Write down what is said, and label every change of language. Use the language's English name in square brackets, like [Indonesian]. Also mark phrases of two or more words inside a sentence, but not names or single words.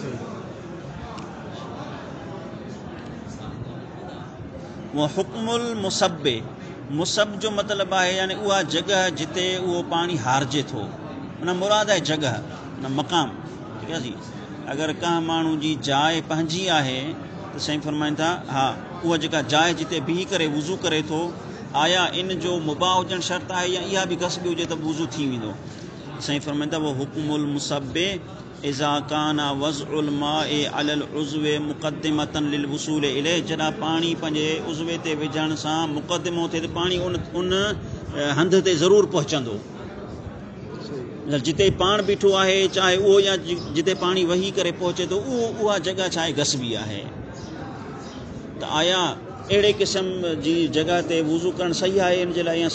[Sindhi] اهو [Arabic] حڪم المصب [Sindhi] مصب جو مطلب آهي يعني اها جڳهه جتي اهو پاڻي هاريجي ٿو معنيٰ مراد آهي جڳهه نه مقام ٺيڪ آهي جي اگر ڪنهن ماڻهو جي جاءِ پنهنجي آهي ته سائين فرمائن ٿا ها اها جيڪا جاءِ جتي بيهي ڪري وضو ڪري ٿو آيا ان جو مباح هجڻ شرط آهي يا اها به غصبي هجي ته وضو ٿي ويندو سائين فرمائن ٿا وو [Arabic] حكم المصب إذا كان وضع الماء على العضو مقدمة للوصول إلى [Sindhi] جڏهن پاڻي پنهنجي عضوي تي وجهڻ سان مقدمو ٿئي ته پاڻي ان هنڌ تي ضرور پهچندو جتي پاڻ بيٺو آهي چاهي اهو يا جتي پاڻي وهي ڪري پهچي ٿو اها جڳهه ڇا آهي غصبي آهي ته آيا اهڙي قسم جي جڳهه تي وضو ڪرڻ صحيح آهي ان جي لاءِ يا